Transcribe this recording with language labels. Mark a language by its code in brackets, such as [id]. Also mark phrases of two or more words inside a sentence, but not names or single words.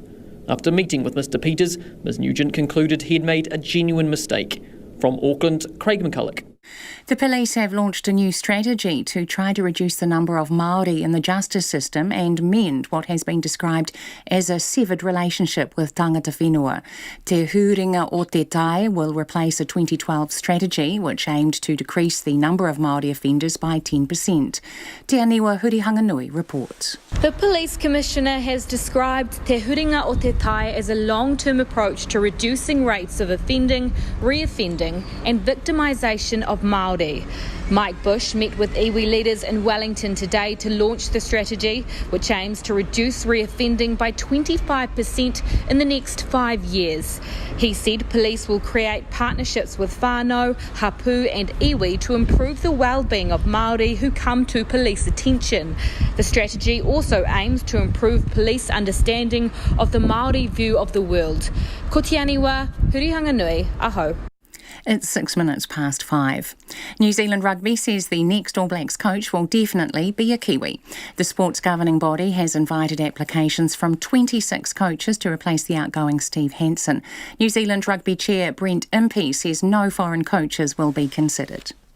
[en] After meeting with Mr Peters, Ms Nugent concluded he had made a genuine mistake. From Auckland, Craig McCulloch. The police have launched a new strategy to try to reduce the number of Māori in the justice system and mend what has been described as a severed relationship with [mi] tangata whenua. [en] Te Huringa o Te Tai will replace a 2012 strategy which aimed to decrease the number of Māori offenders by 10%. Te Aniwa Hurihanganui reports. The Police Commissioner has described Te Huringa o Te Tai as a long-term approach to reducing rates of offending, reoffending and victimisation of Māori. Mike Bush met with iwi leaders in Wellington today to launch the strategy, which aims to reduce reoffending by 25% in the next 5 years. He said police will create partnerships with whānau, hapu and iwi to improve the well-being of Māori who come to police attention. The strategy also aims to improve police understanding of the Māori view of the world. [mi] Ko te aniwa, Hurihanganui, aho. [en] It's 6 minutes past 5. New Zealand Rugby says the next All Blacks coach will definitely be a Kiwi. The sport's governing body has invited applications from 26 coaches to replace the outgoing Steve Hansen. New Zealand Rugby chair Brent Impey says no foreign coaches will be considered.